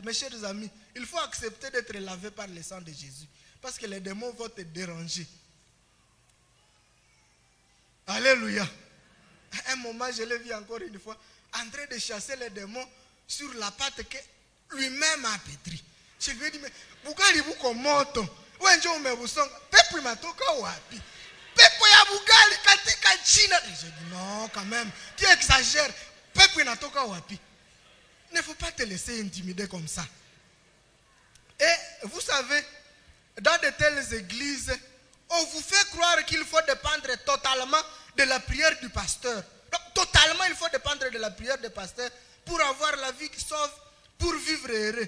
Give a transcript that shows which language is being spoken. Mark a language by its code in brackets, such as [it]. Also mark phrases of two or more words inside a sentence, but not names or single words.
[fr] Mes chers amis, il faut accepter d'être lavé par le sang de Jésus. Parce que les démons vont te déranger. Alléluia. Un moment, je l'ai vu encore une fois, en train de chasser les démons sur la pâte que lui-même a pétri. Je lui ai dit, mais [sw] Bugali buko moto. Wenjo umebusonga. Pepo imatoka wapi? Pepo ya Bugali katika China. [fr] Et j'ai dit, non, quand même, tu exagères. [sw] Pepo inatoka wapi? [fr] Il ne faut pas te laisser intimider comme ça. Et vous savez, dans de telles églises, on vous fait croire qu'il faut dépendre totalement de la prière du pasteur. Donc, totalement, il faut dépendre de la prière du pasteur pour avoir la vie qui sauve, pour vivre heureux.